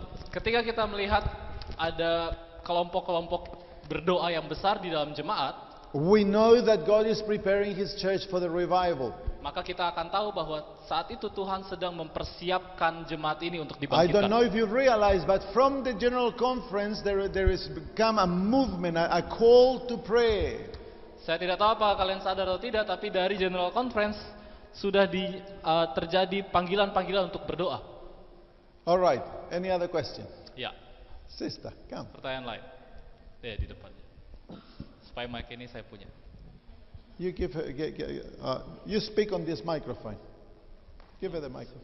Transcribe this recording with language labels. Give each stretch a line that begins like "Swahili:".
Indonesian: Ketika kita melihat ada kelompok-kelompok berdoa yang besar di dalam jemaat,
English: we know that God is preparing His church for the revival.
Indonesian: maka kita akan tahu bahwa saat itu Tuhan sedang mempersiapkan jemaat ini untuk
English: I don't know if you realize, but from the general conference there is become a movement, a call to pray.
Indonesian: Saya tidak tahu apa kalian sadar atau tidak, tapi dari General Conference sudah terjadi panggilan-panggilan untuk berdoa.
English: All right. Any other question?
Indonesian: Ya,
English: Sister, come.
Indonesian: pertanyaan lain. Di depannya. Supaya mic ini saya punya.
English: You give her, you speak on this microphone. Give her the microphone.